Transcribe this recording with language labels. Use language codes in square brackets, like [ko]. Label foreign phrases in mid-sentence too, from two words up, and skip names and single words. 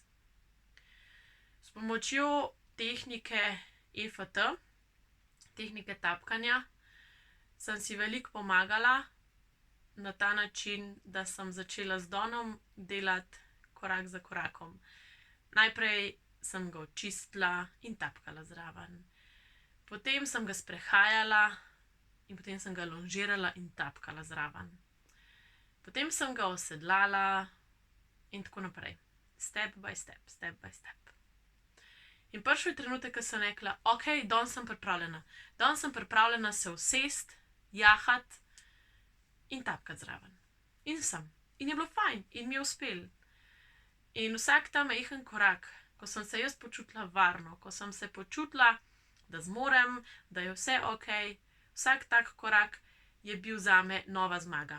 [sl] S pomočjo tehnike EFT, tehnike tapkanja, sem si veliko pomagala na ta način, da sem začela z Donom delati korak za korakom. Najprej sem ga očistila in tapkala zraven. Potem sem ga sprehajala in potem sem ga lonžirala in tapkala zraven. Potem sem ga osedlala in tako naprej. [en] Step by step, step by step. [sl] In prišel je trenutek, ko sem rekla, okej, danes sem pripravljena. Danes sem pripravljena se usesti, jahati in tapkati zraven. In sem. In je bilo fajn in mi je uspelo. In vsak ta majhen korak, ko sem se jaz počutila varno, ko sem se počutila, da zmorem, da je vse okej, vsak tak korak je bil zame nova zmaga.